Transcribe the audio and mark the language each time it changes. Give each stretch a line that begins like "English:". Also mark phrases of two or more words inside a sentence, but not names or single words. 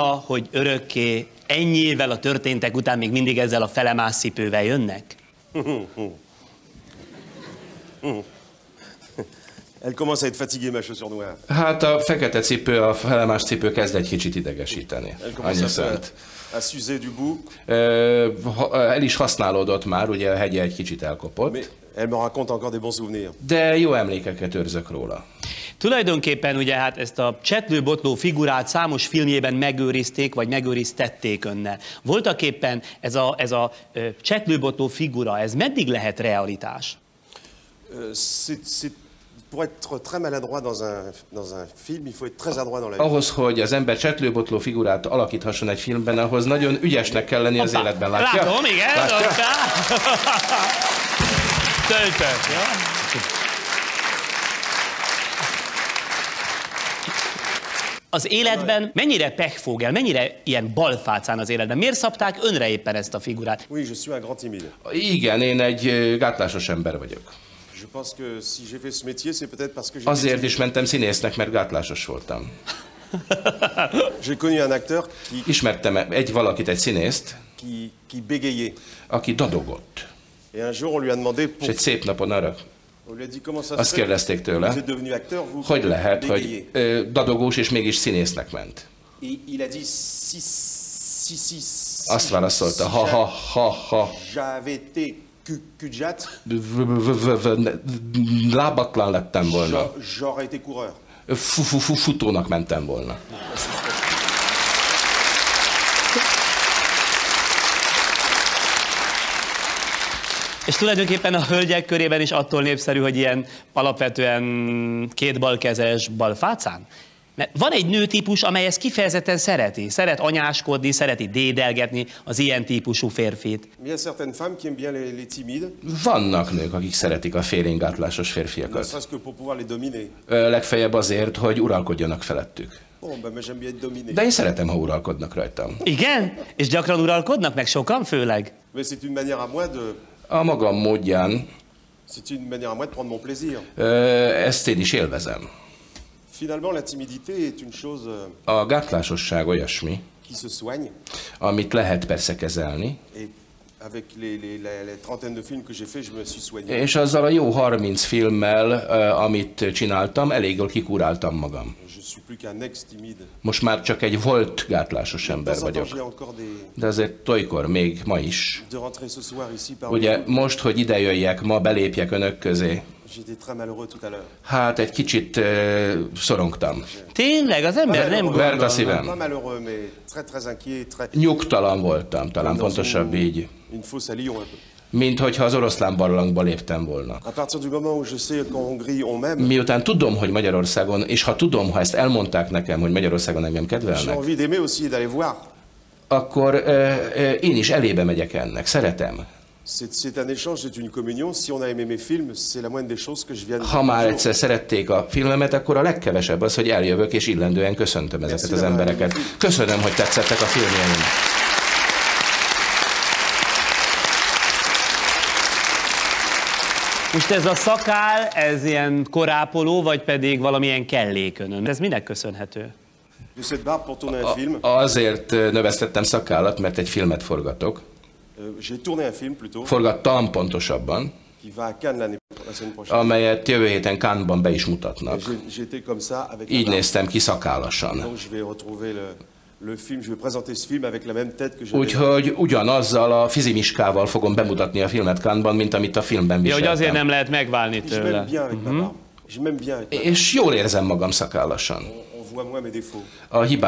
Hungarian: hogy örökké ennyi évvel a történtek után még mindig ezzel a felemás cipővel jönnek?
French: Elle commence à être fatiguée, ma chaussure noire.
Hungarian: Hát a fekete cipő, a felemás cipő kezd egy kicsit idegesíteni. Annyi szent.
French: À s'user du bout.
Hungarian: El is használódott már, ugye a hegye egy kicsit elkopott.
French: Mais elle me raconte encore des bons souvenirs.
Hungarian: De jó emlékeket őrzök róla. Tulajdonképpen ugye hát ezt a csetlőbotló figurát számos filmjében megőrizték, vagy megőriztették önnel. Voltaképpen ez a csetlőbotló figura, ez meddig lehet realitás?
French: Pour être très maladroit dans un film, il faut être très adroit dans la vie.
Hungarian: Ahhoz, hogy az ember csetlőbotló figurát alakíthasson egy filmben, ahhoz nagyon ügyesnek kell lenni az életben. Látja? Látom, igen. Látja? Töltök, jó? Az életben mennyire pechvogel, mennyire ilyen balfácán az életben? Miért szabták önre éppen ezt a figurát?
French: Oui, je suis un grand timide.
Hungarian: Igen, én egy gátlásos ember vagyok.
French: Je pense que si j'ai fait ce métier, c'est peut-être parce que
Hungarian: Azért is mentem színésznek, mert gátlásos voltam.
French: J'ai connu un acteur qui
Hungarian: Ismertem egy valakit, egy színészt,
French: qui bégayait.
Hungarian: aki dadogott.
French: Et un jour on lui a demandé
Hungarian: És
French: pour
Hungarian: egy szép napon arra
French: on lui a dit comment ça
Hungarian: azt
French: se fait.
Hungarian: kérdezték tőle,
French: Vous êtes devenu acteur, vous
Hungarian: hogy lehet,
French: bégayez.
Hungarian: hogy dadogós és mégis színésznek ment.
French: Et il a dit si.
Hungarian: Azt válaszolta, ha.
French: J'avais été cul-de-jatte,
Hungarian: Lábatlan lettem volna.
French: j'aurais été coureur.
Hungarian: Futónak mentem volna. És tulajdonképpen a hölgyek körében is attól népszerű, hogy ilyen alapvetően kétbalkezes balfácán? Mert van egy nőtípus, amely ezt kifejezetten szereti. Szeret anyáskodni, szereti dédelgetni az ilyen típusú férfit.
French: Il y a certaines femmes qui aiment bien les timides,
Hungarian: Vannak nők, akik szeretik a félénk gátlásos
French: ne
Hungarian: férfiakat.
French: serait-ce que pour pouvoir les dominer.
Hungarian: Legfeljebb azért, hogy uralkodjanak felettük.
French: Bon, ben, moi j'aime bien être dominé.
Hungarian: De én szeretem, ha uralkodnak rajtam. Igen? És gyakran uralkodnak meg, sokan főleg?
French: Mais c'est une manière à moi de...
Hungarian: A magam módján
French: C'est une manière à moi de prendre mon plaisir.
Hungarian: ezt én is élvezem.
French: Finalement, la timidité est une chose
Hungarian: A gátlásosság olyasmi,
French: qui se soigne.
Hungarian: amit lehet persze kezelni,
French: Et avec les trentaines de films que j'ai fait, je me suis soigné.
Hungarian: és azzal a jó 30 filmmel, amit csináltam, elég jól kikuráltam magam.
French: Je suis plus qu'un ex-timide.
Hungarian: Most már csak egy volt gátlásos ember
French: De temps en temps,
Hungarian: vagyok.
French: j'ai encore
Hungarian: De azért olykor, még ma is.
French: de rentrer ce soir ici parmi
Hungarian: Ugye
French: vous.
Hungarian: most, hogy idejöjjek, ma belépjek önök közé,
French: J'étais très malheureux tout à l'heure.
Hungarian: hát egy kicsit szorongtam. Tényleg, az ember nem Verg a gondol. szívem.
French: Pas malheureux, mais très inquiet, très...
Hungarian: Nyugtalan voltam, talán pontosabb így.
French: Une fosse à Lyon un peu.
Hungarian: Mint hogyha az oroszlán barlangba léptem volna.
French: À partir du moment où je sais qu'en Hongrie on m'aime,
Hungarian: Miután tudom, hogy Magyarországon, és ha tudom, ha ezt elmondták nekem, hogy Magyarországon engem
French: j'ai
Hungarian: kedvelnek,
French: envie d'aimer aussi et d'aller voir.
Hungarian: akkor én is elébe megyek ennek, szeretem.
French: C'est un échange, c'est une communion. Si on a aimé mes films, c'est la moindre des choses que je viens de
Hungarian: Ha már
French: dire.
Hungarian: egyszer szerették a filmemet, akkor a legkevesebb az, hogy eljövök és illendően köszöntöm ezeket az embereket. Köszönöm, hogy tetszettek a filmjeim. Most ez a szakál, ez ilyen korápoló, vagy pedig valamilyen kellékönön? Ez minek köszönhető?
French: De cette barbe pour tourner un film.
Hungarian: Azért növesztettem szakállat, mert egy filmet forgatok.
French: J'ai tourné un film plutôt,
Hungarian: Forgattam pontosabban,
French: qui va à Cannes la semaine prochaine.
Hungarian: amelyet jövő héten Cannes-ban be is mutatnak.
French: J'étais comme ça avec
Hungarian: Így
French: la barbe.
Hungarian: néztem ki szakálasan.
French: Donc je vais retrouver le film, je vais présenter ce film avec la même tête que j'avais.
Hungarian: Úgyhogy ugyanazzal a fizimiskával fogom bemutatni a filmet Cannes-ban, mint amit a filmben Ja, hogy viseltem. azért nem lehet megválni
French: Je m'aime
Hungarian: tőle.
French: bien avec ma barbe. Je m'aime bien avec ma barbe.
Hungarian: És jól érzem magam szakálasan.
French: On voit moins mes défauts.